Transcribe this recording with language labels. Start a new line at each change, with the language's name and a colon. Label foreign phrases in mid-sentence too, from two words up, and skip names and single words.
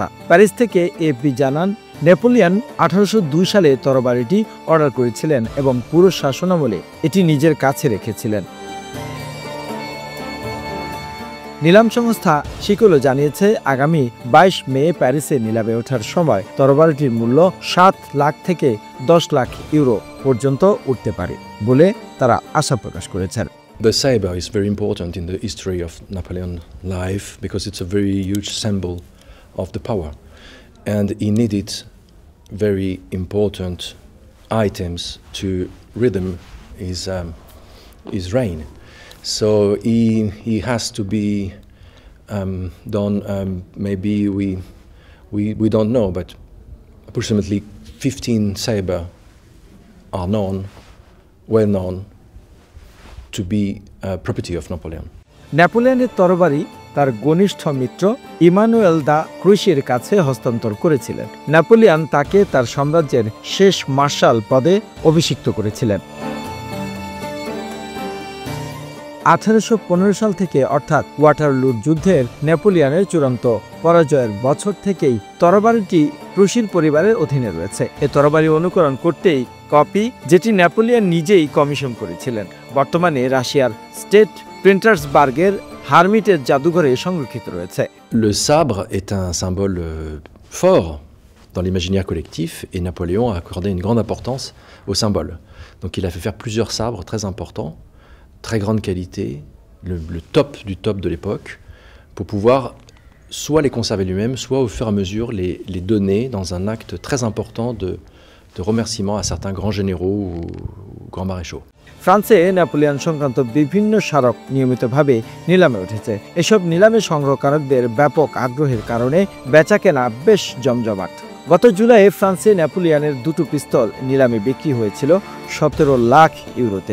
Bangla: প্যারিস থেকে এএফপি জানান, নেপোলিয়ন 1802 সালে তরবারিটি অর্ডার করেছিলেন এবং পুরো শাসনামলে এটি নিজের কাছে রেখেছিলেন। নিলাম সংস্থা শিকলো জানিয়েছে, আগামী 22 মে প্যারিসে নিলামে ওঠার সময় তরবারিটির মূল্য 7 লাখ থেকে 10 লাখ ইউরো পর্যন্ত উঠতে পারে বলে তারা আশা প্রকাশ করেছেন।
English: The saber is very important in the history of Napoleon's life because it's a very huge symbol of the power, and he needed very important items to rhythm his reign. So he has to be done. Maybe we don't know, but approximately 15 saber are well known to be property of Napoleon.
Bangla: নেপোলিয়নের তরবারি তার ঘনিষ্ঠ মিত্র ইমানুয়েল দা ক্রুশের কাছে হস্তান্তর করেছিলেন। নেপোলিয়ন তাকে তার সাম্রাজ্যের শেষ মার্শাল পদে অভিষিক্ত করেছিলেন। 1815 সাল থেকে অর্থাৎ ওয়াটারলুর যুদ্ধের নেপোলিয়নের চূড়ান্ত পরাজয়ের বছর থেকেই তরবারিটি ক্রুশির পরিবারের অধীনে রয়েছে। এ তরবারি অনুকরণ করতেই কপি, যেটি নেপোলিয়ন নিজেই কমিশন করেছিলেন, বর্তমানে রাশিয়ার স্টেট প্রিন্টার্সবার্গের হারমিটেজ জাদুঘরে সংরক্ষিত রয়েছে।
French: Le sabre est un symbole fort dans l'imaginaire collectif et Napoléon a accordé une grande importance au symbole. Donc il a fait faire plusieurs sabres très importants, très grande qualité, le top du top de l'époque, pour pouvoir soit les conserver lui-même, soit au fur et à mesure les donner dans un acte très important de remerciement à certains grands généraux ou grands maréchaux.
Bangla: ফ্রান্সে নেপোলিয়ন সংক্রান্ত বিভিন্ন স্মারক নিয়মিতভাবে নিলামে উঠেছে। এসব নিলামে সংগ্রহকারকদের ব্যাপক আগ্রহের কারণে বেচাকেনা বেশ জমজমাট। গত জুলাইয়ে ফ্রান্সে নেপোলিয়নের দুটো পিস্তল নিলামে বিক্রি হয়েছিল 17 লাখ ইউরোতে।